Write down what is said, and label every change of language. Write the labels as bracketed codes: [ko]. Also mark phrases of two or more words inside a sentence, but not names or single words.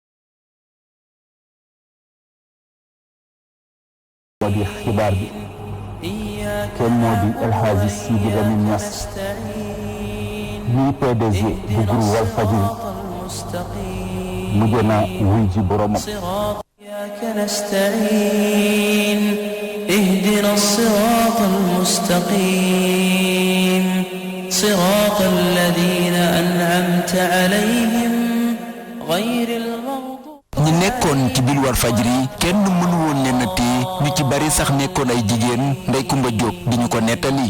[wo] moo di xibaar bi te moo di El Hadji Sidi Lamine Niass ñuy PDG bu groupe Walfadjri mujj na wuy ji boromam. [ar] اهدنا الصراط المستقيم صراط الذين أنعمت عليهم غير المغضوب. [wo] ñi nekkoon ci biir Walfadjri kenn mënu woon leen a téye ñu ci bari sax nekkoon ay jigéen Ndeye Coumba Diop di ñu ko nettali.